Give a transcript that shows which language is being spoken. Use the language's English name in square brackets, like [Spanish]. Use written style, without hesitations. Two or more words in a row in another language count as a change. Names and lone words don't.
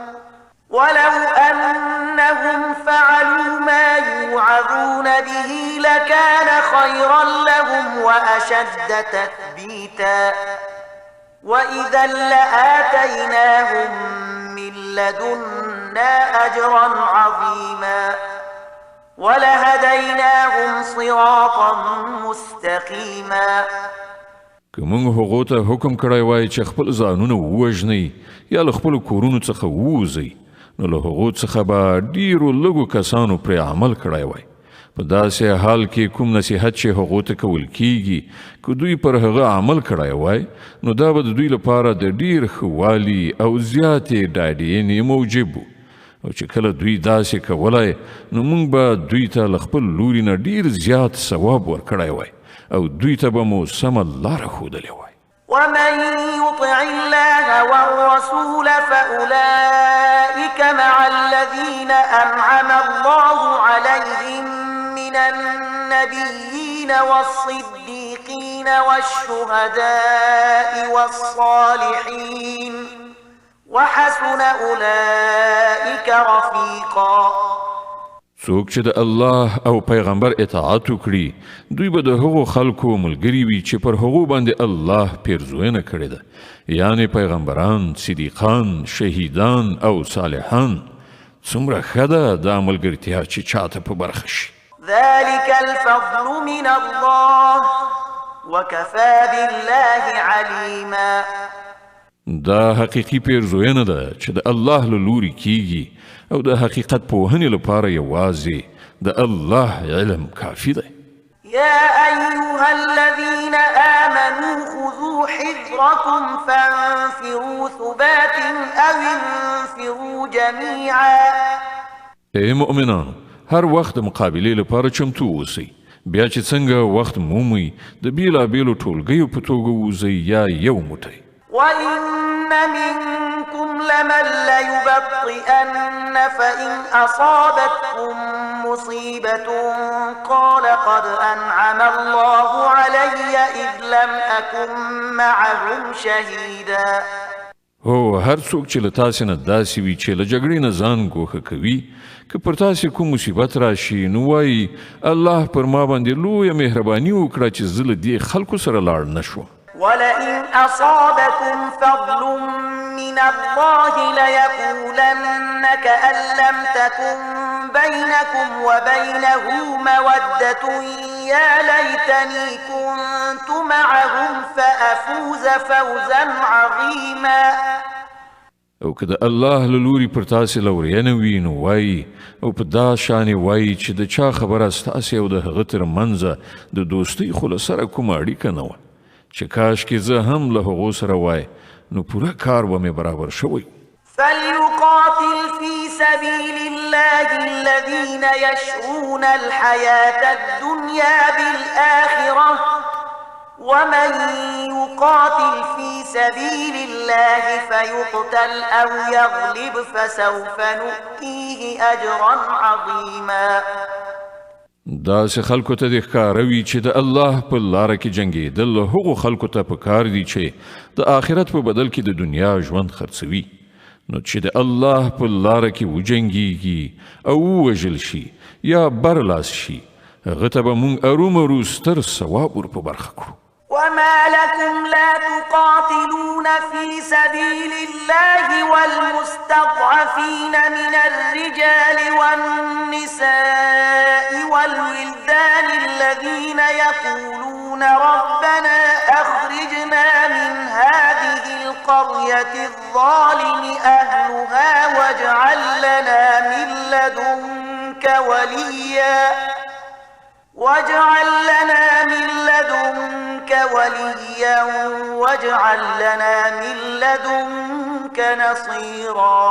[Arabic] وأشد تثبيتا وإذا لآتيناهم من لدنا أجرا عظيما ولهديناهم صراطا مستقيما [Pashto] که موږ هغو ته حکم کړی وای چې خپل ځانونه ووژنئ یا له خپلو کورونو څخه ووځئ نو له هغو څخه به ډیرو لږو کسانو پرې عمل کړی وای په داسې حال کې کوم نصیحت چې هغو ته کول کیږي که دوی پر هغه عمل کړی وای نو دا به د دوی لپاره د ډیر ښه والي او زیاتې ډاډینې موجب و او چې کله دوی داسې کولای نو موږ به دوی ته له خپل لوري نه ډیر زیات ثواب ورکړی وای او دوی ته به مو سمه لاره ښودلې وای [Arabic] ومن يطع الله والرسول فأولئك مع الذين أنعم الله عليهم من النبيين والصديقين والشهداء والصالحين وحسن أولئك رفيقا [Pashto] څوک چې د الله او پیغمبر اطاعت وکړي دوی به د هغو خلکو ملګري وي چې پر هغو باندې الله پیرزوینه کړې ده یعنی پیغمبران صدیقان شهیدان او صالحان څومره ښه ده دا ملګرتیا چې چاته په برخه شي [Arabic] ذلك الفضل من الله وكفى بالله عليما [Pashto] دا حقیقي پیرزوینه ده چې د الله له لوري کیږي او د حقیقت پوهنې لپاره یوازې د الله علم کافي دی [Arabic] يا أيها الذين آمنوا خذوا حذركم فانفروا ثبات أو انفروا جميعا [Pashto] ای مؤمنانو هر وخت مقابلې لپاره چمتو اوسئ بیا چې څنګه وخت مومئ د بیلابیلو ټولګیو په توګه ووځئ یا یو موټی [Arabic] وإن منكم لمن ليبطئن فإن أصابتكم مصيبة قال قد أنعم الله علي إذ لم أكن معهم شهيدا [Pashto] هو هر څوک چې له تاسې نه داسې وي چې له جګړې نه ځان ګوښه کوي که پر تاسې کوم مصیبت راشي نو وایي الله پر ما باندې لویه مهرباني وکړه چې زه له دې خلکو سره لاړ نه شوم [Arabic] ولئن أصابكم فضل من الله ليقولن كأن لم تكن بينكم وبينه مودة يا ليتني كنت معهم فأفوز فوزا عظيما [Pashto] او که د الله له لوري پر تاسې لورینه وي نو وایي او په دا شانې وایي چې د چا خبره ستاسې او د هغه تر منځه د دوستۍ خو له سره کومه اړیکه نه وه چې کاش کې زه هم له هغو سره وای نو پوره کار به مې برابر شوی [Arabic] فليقاتل في سبيل الله الذين يشرون الحياة الدنيا بالآخرة ومن يقاتل في سبيل الله فيقتل أو يغلب فسوف نؤتيه أجرا عظيما [Pashto] داسې خلکو ته د ښکاروي چې د الله په لاره کې جنګېدل هغو خلکو ته پکار دي چې د آخرت په بدل کې د دنیا ژوند خرڅوي نو چې د الله په لاره کې وجنګېږي او ووژل شي یا برلاس شي هغه ته به موږ ارومرو ستر ثواب ور په برخه کړو [Arabic] وما لكم لا تقاتلون في سبيل الله والمستضعفين من الرجال والنساء والولدان الذين يقولون ربنا أخرجنا من هذه القرية الظالم أهلها واجعل لنا من لدنك وليا واجعل لنا من لدنك وليا واجعل لنا من لدنك نصيرا.